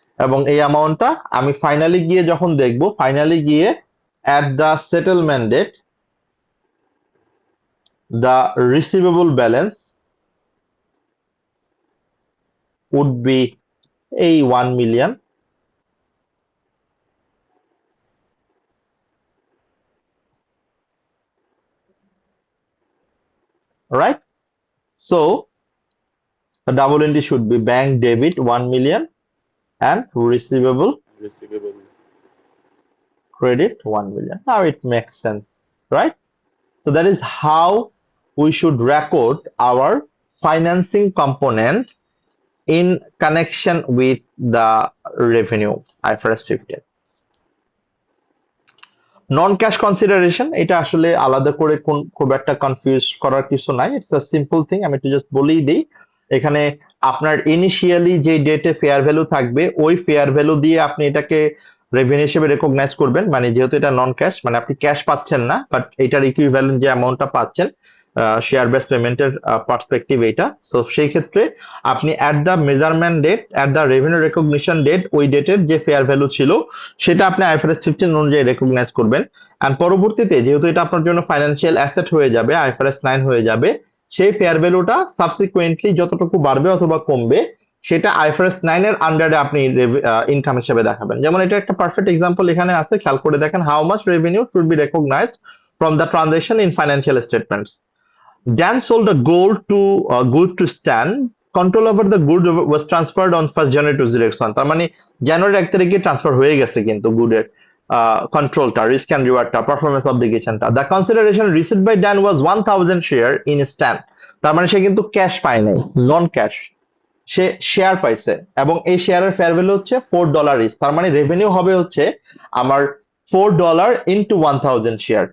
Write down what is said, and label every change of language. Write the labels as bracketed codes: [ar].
[bn] এবং এই অ্যামাউন্টটা আমি ফাইনালি গিয়ে [en] যখন দেখব, ফাইনালি গিয়ে at the settlement date the receivable balance would be এই 1 million, right? So the double entry should be bank debit 1 million and receivable receivable. credit 1 million. Now it makes sense, right? So that is how we should record our financing component in connection with the revenue IFRS 15. [bn] Non cash consideration, এটা আসলে আলাদা করে খুব একটা confuse করার কিছু নাই, [en] It's a simple thing. [bn] আমি একটু জাস্ট বলেই দিই, এখানে আপনার ইনিশিয়ালি যে ডেটে ফেয়ার ভ্যালু থাকবে ওই ফেয়ার ভ্যালু দিয়ে আপনি এটাকে রেভিনিউ হিসেবে রেকগনাইজ করবেন। মানে যেহেতু এটা নন ক্যাশ, মানে আপনি ক্যাশ পাচ্ছেন না, বাট এটার ইকুইভ্যালেন্ট যে অ্যামাউন্টটা পাচ্ছেন শেয়ার বেস পেমেন্টের পার্সপেক্টিভ এইটা। সো সেই ক্ষেত্রে আপনি at the measurement date, at the revenue recognition date, ওই ডেটের যে ফেয়ার ভ্যালু ছিল সেটা আপনি আইএফআরএস 15 অনুযায়ী রেকগনাইজ করবেন। এন্ড পরবর্তীতে যেহেতু এটা আপনার জন্য ফাইন্যান্সিয়াল অ্যাসেট হয়ে যাবে, আইএফআরএস 9 হয়ে যাবে, সেই ফেয়ার ভ্যালুটা সাবসিকুয়েন্টলি যতটুকু বাড়বে অথবা কমবে সেটা আইএফআরএস 9 এর আন্ডারে আপনি ইনকাম হিসেবে দেখাবেন। যেমন এটা একটা পারফেক্ট এক্সাম্পল এখানে আছে, খেয়াল করে দেখেন, [en] How much revenue should be recognised from the transaction in financial statements. Dan sold a good to Stan. Control over the good was transferred on 1st January 2001. [bn] তার মানে জানুয়ারি 1 তারিখে ট্রান্সফার হয়ে গেছে কিন্তু গুডের কন্ট্রোলটা, risk and রিওয়ার্ডটা, performance অবলিগেশনটা। [en] The consideration received by Dan was 1000 share in Stan. [bn] তার মানে সে কিন্তু cash পায় নাই, নন ক্যাশ, সে শেয়ার পাইছে। এবং এই শেয়ারের ফেয়ার ভ্যালু হচ্ছে $4 ইচ। তার মানে রেভিনিউ হবে হচ্ছে আমার $4 ইন্টু 1000 শেয়ার।